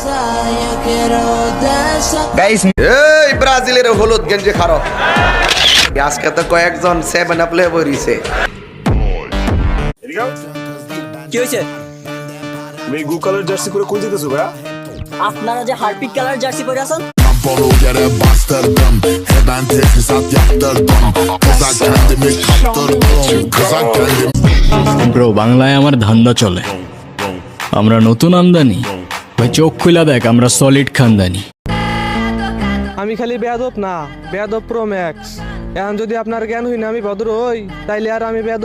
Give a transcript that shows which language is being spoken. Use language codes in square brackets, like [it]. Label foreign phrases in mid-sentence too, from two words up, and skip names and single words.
[bn] গাইস, এই ব্রাজিলের হলুদ গেঞ্জি খারো, আজকে তো কয়েকজন সেভেন আপ লে বইরিছে। কি হয়েছে? তুমি গু কালার জার্সি পরে কই যেতেছো ভাই? আপনারা যে হারপিক কালার জার্সি পরে আছেন, [tr] Tamponu yere bastırdım, hemen tesisat yaptırdım, kıza kendimi kaptırdım, kıza kendimi. [bn] ব্রো, বাংলায় আমার ধান্দা চলে, আমরা নতুন আমদানি। ভাই চোখ খুলা দেখ, আমরা সলিড খানদানি। আমি খালি বেয়াদব না, বেয়াদব [en] pro max. [bn] এখন যদি আপনার জ্ঞান হই না আমি ভদ্র হই, তাইলে আর আমি বেয়াদব